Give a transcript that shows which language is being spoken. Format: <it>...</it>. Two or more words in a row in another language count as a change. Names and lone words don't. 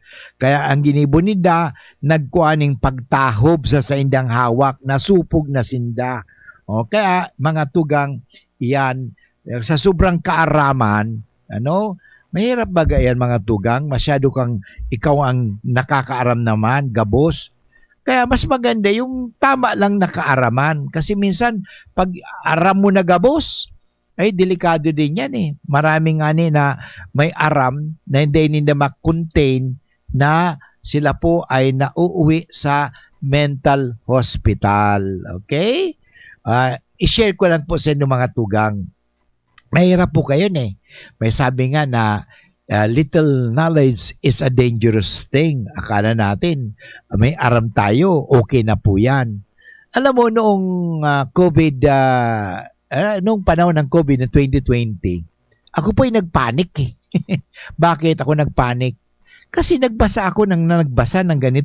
<bik>Kaya ang ginibo nida, nagkuaning pagtahob sa indang hawak, nasupog na sinda.</bik> <tl>Kaya mga tugang, yan, sa sobrang kaaraman, ano, mahirap ba yan mga tugang? Masyado kang, ikaw ang nakakaaram naman, gabos. Kaya mas maganda yung tama lang nakaaraman. Kasi minsan, pag aram mo na gabos, ay delikado din yan eh. Maraming na may aram na hindi nila ma-contain na sila po ay nauuwi sa mental hospital. Okay? I-share ko lang po sa inyo mga tugang. Mahirap po kayo eh. May sabi nga na</tl> <en>little knowledge is a dangerous thing.</en> <tl>Akala natin may aram tayo, okay na po yan. Alam mo noong COVID nung panahon ng COVID na 2020, ako po ay nagpanik eh. Bakit ako nagpanik? Kasi nagbasa ako ng ganito.</tl>